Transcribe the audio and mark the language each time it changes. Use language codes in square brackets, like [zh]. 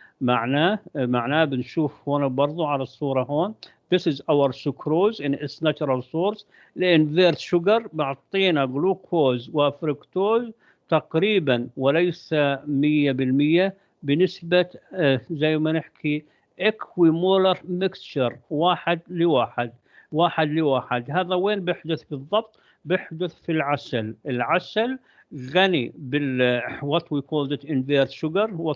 [ar] معناه بنشوف هون برضو على الصورة هون. [en] This is our sucrose in its natural source. [ar] الانفيرت sugar بعطينا جلوكوز وفركتوز تقريبا وليس 100% بنسبة زي ما نحكي [en] equimolar mixture، [ar] واحد لواحد. هذا وين بيحدث بالضبط؟ بيحدث في العسل غني بال [en] what we called it invert sugar.